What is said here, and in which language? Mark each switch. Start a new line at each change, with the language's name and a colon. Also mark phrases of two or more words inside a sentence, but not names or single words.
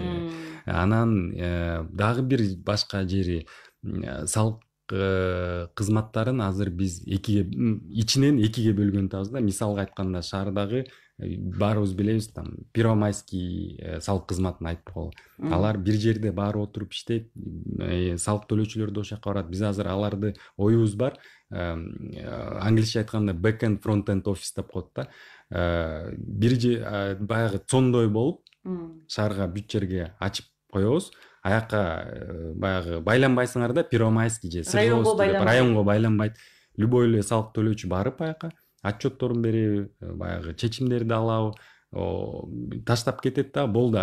Kyrgyz: Анан дагы бир башка жери салык кызматтарын азыр биз ичинен экиге бөлгөн атабыз да. Мисалга айтканда шаардагы баарыбыз билебиз, там Первомайский салык кызматын айтып коелу. Алар бир жерде баары отуруп иштейт, салык төлөөчүлөр да ошол жака барат. Биз азыр аларды оюбуз бар. Англисче айтканда
English: back-end front-end office
Kyrgyz: деп коет да. Бир баягы цондой болуп, шаарга бүт жерге ачып коебуз. Аяка баягы байланбайсыңар да, Первомайский же районго байланбайт. Любой эле салык төлөөчү барып аяка отчетторун берип, баягы чечимдерди алабы, таштап кетет да, болду.